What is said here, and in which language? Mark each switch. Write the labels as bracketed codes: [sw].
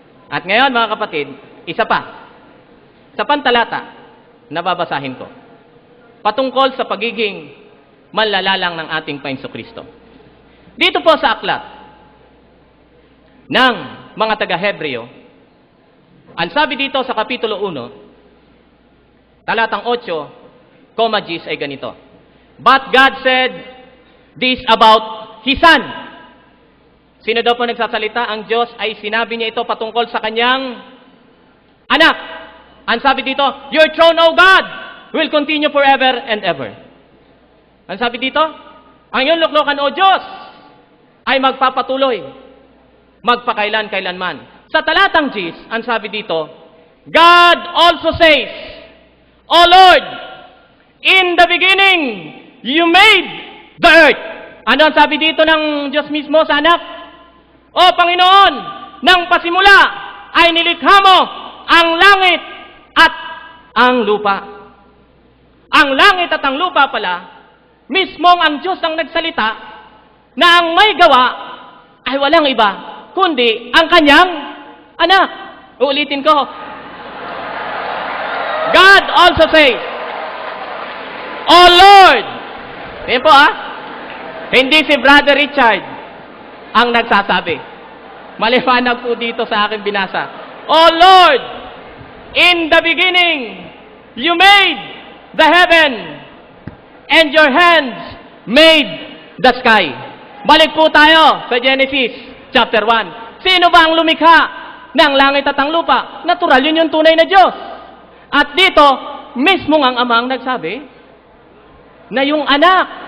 [tl] At ngayon, mga kapatid, isa pa. Sa pantalata na babasahin ko, patungkol sa pagiging manlalalang ng ating Panginoong Kristo. Dito po sa aklat ng mga taga-Hebreo, ang sabi dito sa Kapitulo 1, talatang 8, Gis ay ganito. [en] But God said this about His Son. [tl] Sino daw po nagsasalita? Ang Diyos ay sinabi niya ito patungkol sa kanyang anak. Ang sabi dito, [en] your throne, O God, will continue forever and ever. [tl] Ang sabi dito, ang iyong luklukan, O Diyos, ay magpapatuloy, magpakailan-kailanman. Sa talatang Gis, ang sabi dito, [en] God also says, O Lord, in the beginning, you made the earth. [tl] Ano ang sabi dito ng Diyos mismo sa anak? O Panginoon, nang pasimula ay nilikha mo ang langit at ang lupa. Ang langit at ang lupa pala, mismong ang Diyos ang nagsalita na ang may gawa ay walang iba, kundi ang kanyang anak. Uulitin ko. [en] God also says, O Lord, [tl] yan po hindi si Brother Richard ang nagsasabi. Maliwanag po dito sa aking binasa. [en] O Lord, in the beginning, you made the heaven, and your hands made the sky. [tl] Balik po tayo sa Genesis chapter 1. Sino ba ang lumikha ng langit at ang lupa? Natural, yun yung tunay na Diyos. At dito, mismo ang Ama ang nagsabi na yung anak.